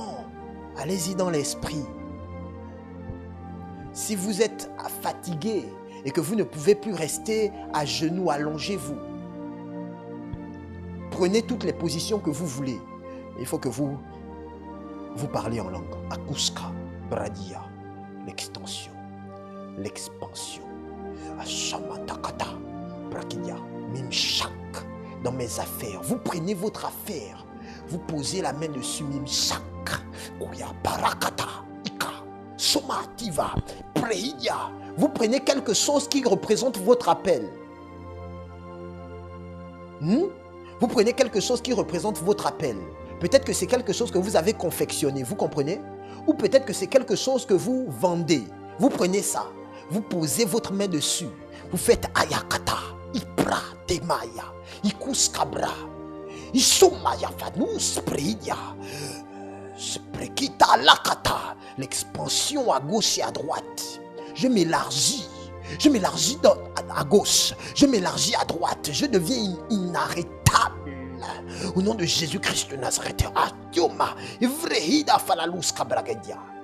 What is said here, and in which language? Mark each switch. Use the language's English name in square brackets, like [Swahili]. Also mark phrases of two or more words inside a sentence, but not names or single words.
[French] Allez-y dans l'esprit. Si vous êtes fatigué et que vous ne pouvez plus rester à genoux, allongez-vous. Prenez toutes les positions que vous voulez. Il faut que vous parlez en langue. Akuska, Bradia, l'extension, l'expansion. Ashamatakata, Brakidia, Mimshak, dans mes affaires. Vous prenez votre affaire, vous posez la main dessus, Mimshak, Kuya, Barakata, Ika, Somativa, Prehidia. Vous prenez quelque chose qui représente votre appel. Vous prenez quelque chose qui représente votre appel. Peut-être que c'est quelque chose que vous avez confectionné, vous comprenez? Ou peut-être que c'est quelque chose que vous vendez. Vous prenez ça, vous posez votre main dessus. Vous faites Ayakata, Ipra, Temaya, Ikuskabra, Isumaya Fanus, Pridia, Sprekita Lakata, l'expansion à gauche et à droite. Je m'élargis à gauche, je m'élargis à droite, je deviens inarrêtable. Au nom de Jésus-Christ de Nazareth. Adioma, Ivrehida Falalus Kabragadia.